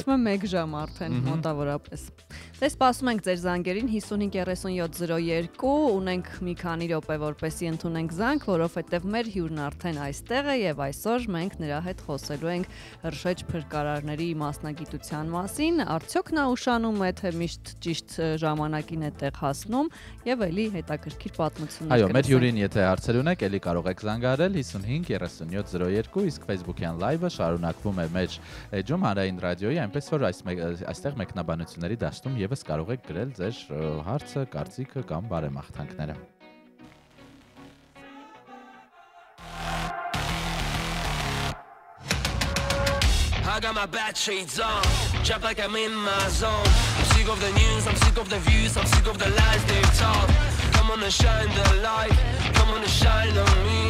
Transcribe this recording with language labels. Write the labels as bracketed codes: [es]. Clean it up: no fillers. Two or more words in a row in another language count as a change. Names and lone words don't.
[hy] Ստացվում է 1 ժամ արդեն մոտավորապես։ Դե սպասում ենք ձեր զանգերին 553702, ունենք մի քանի րոպե որպեսի ընդունենք զանգ, որովհետև մեր հյուրն արդեն այստեղ է եւ այսօր մենք նրա հետ խոսելու ենք հրշեջ փրկարարների մասնագիտության մասին, արդյոք նա ուշանում է, թե միշտ ճիշտ ժամանակին է տեղ հասնում եւ էլի հետաքրքիր պատմություններ։ Այո, մեր հյուրին եթե հարցեր ունեք, էլի կարող եք զանգահարել 553702, իսկ Facebook-յան live-ը շարունակվում է մեր էջում Հանրային ռադիոյի, այնպես որ այստեղ մեկնաբանությունների դաշտում եւս կարող եք գրել ձեր հարցը, կարծիքը կամ բարեմաղթանքները։ [en] I got my bad shades on, trap like I'm in my zone. I'm sick of the news, I'm sick of the views, I'm sick of the lies they've told. Come on and shine the light, come on and shine on me.